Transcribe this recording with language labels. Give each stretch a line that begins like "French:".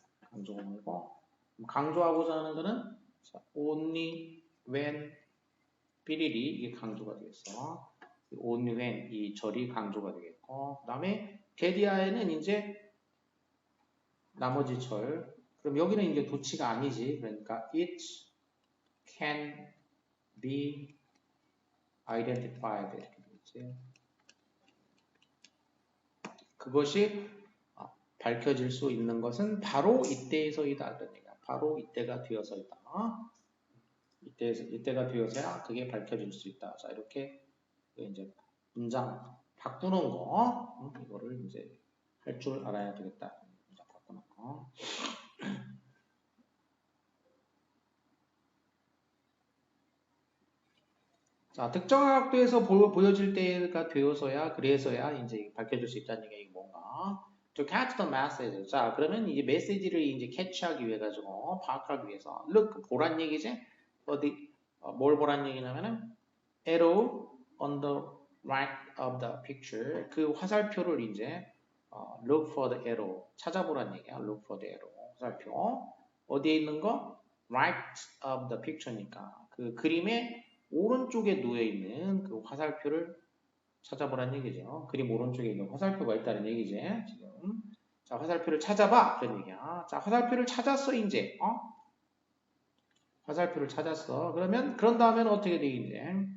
Korean: 강조 구문이고 강조하고자 하는 거는
English: only when
Korean: 삐리리 이게 강조가 되겠어.
English: only when
Korean: 이 절이 강조가 되겠고 그 다음에 게디아에는 이제 나머지 절 그럼 여기는 이제 도치가 아니지.
English: 그러니까 it can be identified 이렇게 되겠지.
Korean: 그것이 밝혀질 수 있는 것은 바로 이때에서이다. 그러니까 바로 이때가 되어서이다. 이때가 되어서야 그게 밝혀질 수 있다. 자, 이렇게 이제 문장 바꾸는 거, 이거를 이제 할 줄 알아야 되겠다. 문장 바꾸는 거. 자, 특정한 각도에서 보여질 때가 되어서야, 그래서야 이제 밝혀질 수 있다는 얘기 뭔가.
English: To catch the message.
Korean: 자, 그러면 이제 메시지를 이제 캐치하기 위해 가지고, 파악하기 위해서. Look, 보란 얘기지?
English: 어디, 뭘 보란 얘기냐면은, arrow on the right of the picture.
Korean: 그 화살표를 이제,
English: look for the arrow.
Korean: 찾아보란 얘기야.
English: look for the arrow.
Korean: 화살표. 어디에 있는 거?
English: right of the picture니까.
Korean: 그 그림의 오른쪽에 놓여있는 그 화살표를 찾아보란 얘기죠. 그림 오른쪽에 있는 화살표가 있다는 얘기지. 지금. 자, 화살표를 찾아봐. 그런 얘기야. 자, 화살표를 찾았어, 이제. 화살표를 찾았어. 그런 다음에는 어떻게 돼, 이제?